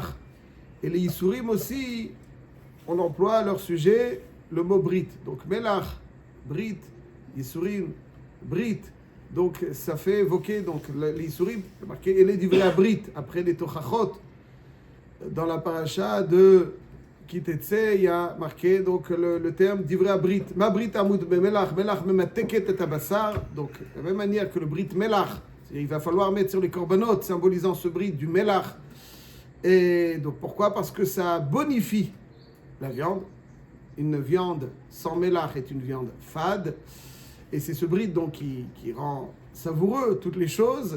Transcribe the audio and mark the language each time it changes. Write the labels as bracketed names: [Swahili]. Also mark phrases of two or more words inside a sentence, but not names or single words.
[French] Et les Yisurim aussi, on emploie à leur sujet le mot Brit. [Hebrew] Donc מלח, ברית, ייסורים, ברית. [French] Donc ça fait évoquer donc les Yisurim, marqué elle est [Hebrew] דברי ברית [French] après les Tochachot. Dans la paracha de Kitetse, il y a marqué donc le terme [Hebrew] דברי ברית. מה ברית עמוד במלח, מלח ממתקת את הבשר. [French] Donc de la même manière que le [Hebrew] ברית מלח, [French] il va falloir mettre sur les korbanot symbolisant ce Brit du Melach. Et donc pourquoi? Parce que ça bonifie la viande. Une viande sans Melach est une viande fade. Et c'est ce Brit donc qui rend savoureux toutes les choses.